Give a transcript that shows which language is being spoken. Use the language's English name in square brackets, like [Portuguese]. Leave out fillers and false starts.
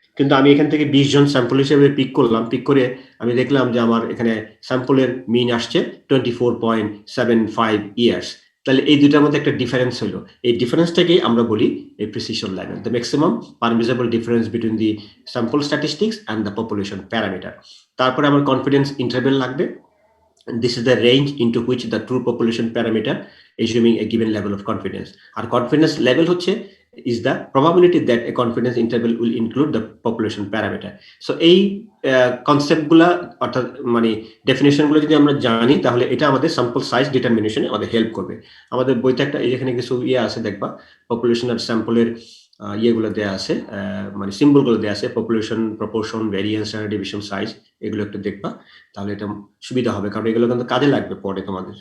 [Bangla] কিন্তু আমি এখান থেকে 20 জন স্যাম্পল হিসেবে পিক করলাম, পিক করে আমি দেখলাম যে আমার এখানে স্যাম্পলের মিন আসছে 24.75 ইয়ার্স। তাহলে এই দুইটার মধ্যে একটা ডিফারেন্স হলো, এই ডিফারেন্সটাকে আমরা বলি এই precision level, [English] The maximum permissible difference between the sample statistics and the population parameter. [Bangla] তারপরে আমার কনফিডেন্স ইন্টারভেল লাগবে, [English] this is the range into which the true population parameter assuming a given level of confidence। [Bangla] আর confidence level হচ্ছে [English] is the probability that a confidence interval will include the population parameter. [Bangla] So এই concept গুলা অর্থাৎ মানে definition গুলো যদি আমরা জানি তাহলে এটা আমাদের স্যাম্পল সাইজ ডিটারমিনেশনে আমাদের হেল্প করবে। আমাদের বইতে একটা এখানে কিছু আছে দেখবা, পপুলেশন আর স্যাম্পলের ইয়েগুলো দেয়া আছে, মানে সিম্বল গুলো দেয়া আছে, population, proportion, variance, standard deviation, size, এগুলো একটু দেখবা, তাহলে এটা সুবিধা হবে, কারণ এগুলো কিন্তু কাজে লাগবে পরে তোমাদের।